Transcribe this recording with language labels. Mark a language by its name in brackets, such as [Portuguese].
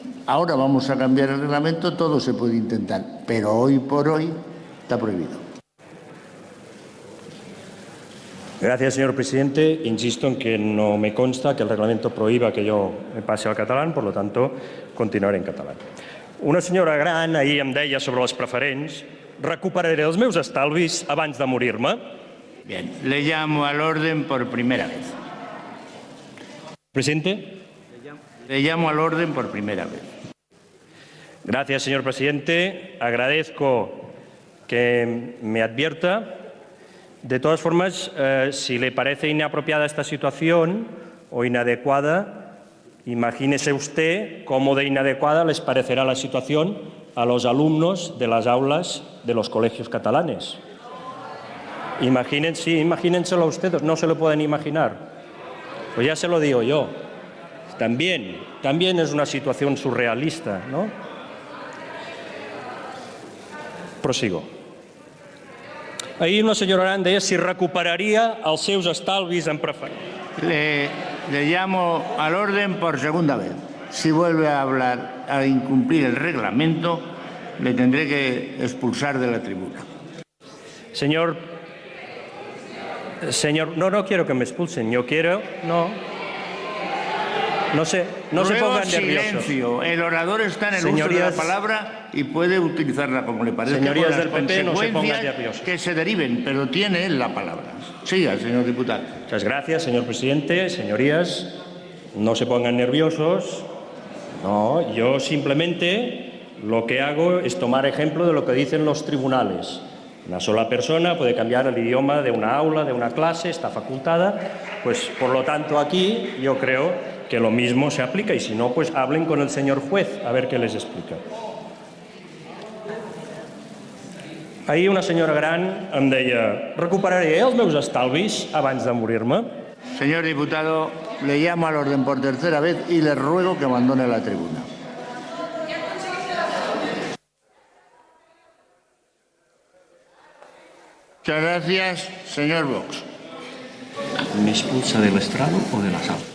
[Spanish] Ahora vamos a cambiar el reglamento, todo se puede intentar, pero hoy por hoy está prohibido. Gracias, señor presidente. Insisto en que no me consta que el reglamento prohíba que yo me pase al catalán, por lo tanto, continuaré en catalán. [Catalan] Una senyora gran ahir em deia sobre les preferents: recuperaré els meus estalvis abans de morir-me. [Spanish] Bien, le llamo al orden por primera vez. Presidente. Le llamo al orden por primera vez. Gracias, señor presidente. Agradezco que me advierta. De todas formas, si le parece inapropiada esta situación o inadecuada, imagínese usted cómo de inadecuada les parecerá la situación a los alumnos de las aulas de los colegios catalanes. Imagínenselo ustedes, no se lo pueden imaginar. Pues ya se lo digo yo. También es una situación surrealista, ¿no? Prosigo. [Catalan] Ahir una senyora gran deia si recuperaria els seus estalvis en preferent. [Spanish] Le llamo al orden por segunda vez. Si vuelve a hablar, a incumplir el reglamento, le tendré que expulsar de la tribuna. Señor, no quiero que me expulsen. Yo quiero, no se pongan nerviosos. Silencio. El orador está en el uso de la palabra y puede utilizarla como le parezca. Señorías del PP, no se pongan nerviosos. Que se deriven, pero tiene la palabra. Siga, señor diputado. Muchas gracias, señor presidente. Señorías, no se pongan nerviosos. No, yo simplemente lo que hago es tomar ejemplo de lo que dicen los tribunales. Una sola persona puede cambiar el idioma de una aula, de una clase, está facultada. Pues, por lo tanto, aquí yo creo que lo mismo se aplica, y si no, pues hablen con el señor juez a ver qué les explica. [Catalan] Ahir una senyora gran em deia: recuperaré els meus estalvis abans de morir-me. [Spanish] Señor diputado, le llamo al orden por tercera vez y le ruego que abandone la tribuna. Muchas gracias, señor Vox. ¿Me expulsa del estrado o de la sala?